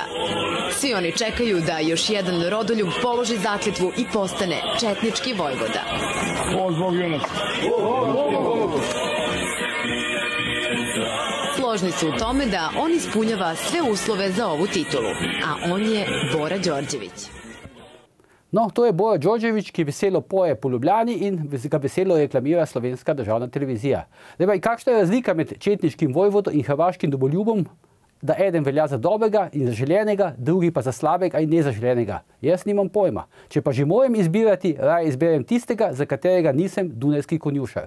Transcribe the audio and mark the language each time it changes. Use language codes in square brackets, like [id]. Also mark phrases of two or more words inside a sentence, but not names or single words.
[sr] Svi oni čekaju da još jedan rodoljub položi zakletvu i postane četnički vojvoda. Složni su u tome da on ispunjava sve uslove za ovu titulu, a on je Bora Đorđević. [sl] No, to je Bora Đorđević, ki veselo poje po Ljubljani in ga veselo reklamira Slovenska državna televizija. Zdaj, kakšna je razlika med četniškim vojvodom in hrvaškim domoljubom, da eden velja za dobrega in zaželenega, drugi pa za slabega in nezaželenega? Jaz nimam pojma. Če pa že moram izbirati, raje izberem tistega, za katerega nisem dunajski konjušar.